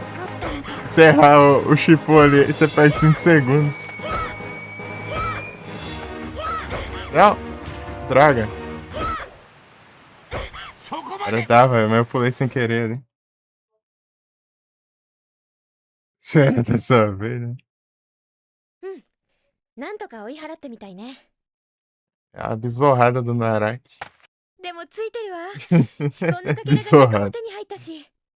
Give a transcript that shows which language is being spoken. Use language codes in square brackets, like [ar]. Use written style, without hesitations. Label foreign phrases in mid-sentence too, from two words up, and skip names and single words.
[pt] Se errar o chipô ali, você perde 5 segundos. Não! Droga! Agora dava, mas eu pulei sem querer ali. Cheira dessa vez, né? [ja] なんとか追い払ったみたいね。 [pt] É a bizorrada do Naraki. [ja] でもついてるわ。仕込んだかけらが仲間手に入ったし。